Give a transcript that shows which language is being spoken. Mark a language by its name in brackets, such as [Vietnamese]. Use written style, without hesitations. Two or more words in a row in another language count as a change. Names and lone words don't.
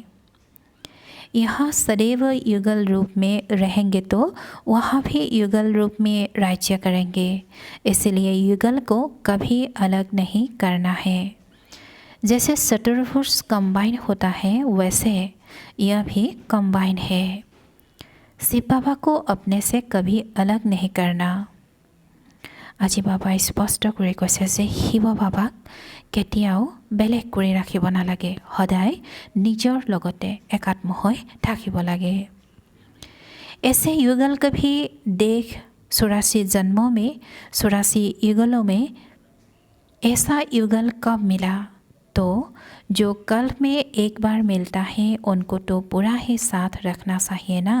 [Hindi] यहाँ सदैव युगल रूप में रहेंगे तो वहाँ भी युगल रूप में राज्य करेंगे। इसलिए युगल को कभी अलग नहीं करना है। जैसे चतुर्भुज कंबाइन होता है वैसे यह भी कंबाइन है। शिव बाबा को अपने से कभी अलग नहीं करना। [Assamese] আজি বাবা স্পষ্ট কৰি কৈছে যে শিৱ বাবাক কেতিয়াও বেলেগ কৰি ৰাখিব নালাগে, সদায় নিজৰ লগতে একাত্ম হৈ থাকিব লাগে। [Hindi] ऐसे युगल कभी देख 84 जन्मों में 84 युगलों में ऐसा युगल कब मिला। तो जो कल में एक बार मिलता है उनको तो पूरा ही साथ रखना चाहिए ना।